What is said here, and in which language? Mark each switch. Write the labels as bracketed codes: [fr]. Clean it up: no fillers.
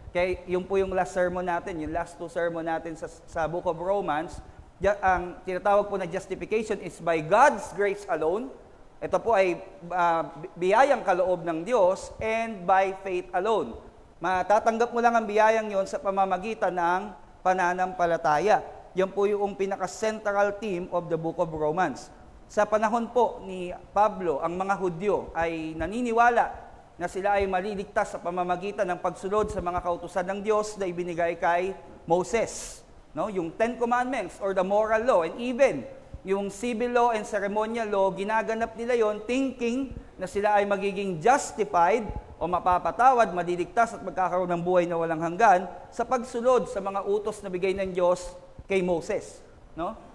[tl] Kaya yung po yung last sermon natin, yung last 2 sermon natin sa book of Romans, ang tinatawag po na [en] justification is by God's grace alone. [tl] Ito po ay biyayang kaloob ng Diyos [en] and by faith alone. [tl] Matatanggap mo lang ang biyayang yon sa pamamagitan ng pananampalataya. Yan po yung pinaka-central [en] theme of the book of Romans. [tl] Sa panahon po ni Pablo, ang mga Hudyo ay naniniwala na sila ay maliligtas sa pamamagitan ng pagsunod sa mga kautusan ng Diyos na ibinigay kay Moses. No? Yung [en] 10 Commandments or the moral law, and even [tl] yung [en] civil law and ceremonial law, [tl] ginaganap nila yon thinking na sila ay magiging justified o mapapatawad, madiligtas at magkakaroon ng buhay na walang hanggan sa pagsunod sa mga utos na bigay ng Diyos kay Moses. No?